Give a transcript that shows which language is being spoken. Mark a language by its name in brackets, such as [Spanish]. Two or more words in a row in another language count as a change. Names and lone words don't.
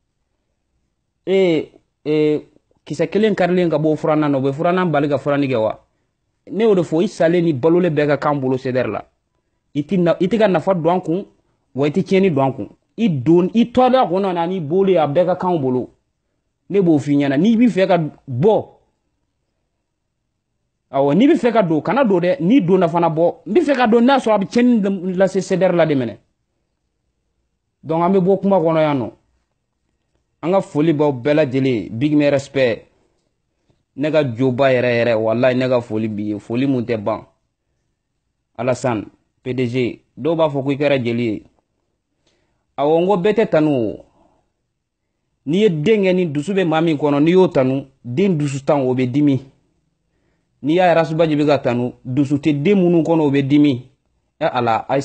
[Bambara] kisɛ kelen karilen ka bɔ furanan na u bɛ furanan bali ka furani kɛ wa ne y'o de fɔ i salen ni balolen bɛɛ ka kan bolo CDR la i tɛ ka nafa don an kun wa i tɛ tiɲɛni don an kun i tɔɔrɔya kɔnɔ na n'i bolo a bɛɛ ka kan bolo ne b'o f'i ɲɛna n'i bɛ fɛ ka bɔ awɔ n'i bɛ fɛ ka don kana don dɛ n'i donna fana bɔ n bɛ fɛ ka don n'a sɔrɔ a bɛ tiɲɛni lase CDR la de minɛ donc an bɛ bɔ kuma kɔnɔ yan nɔ an ka foli b'aw bɛɛ lajɛlen [English] big me respect [Bambara] ne ka joba yɛrɛ yɛrɛ wallahi ne ka foli b'i ye foli mun tɛ ban Alassane PDG dɔw b'a fɔ ko i kɛra jeli ye awɔ n ko bɛɛ tɛ tanu o n'i ye den kɛ ni dusu bɛ maa min kɔnɔ n'i y'o tanu den dusu tan o bɛ dimi n'i y'a Arasubaji bɛ ka tanu dusu tɛ den minnu kɔnɔ o bɛ dimi ala a ye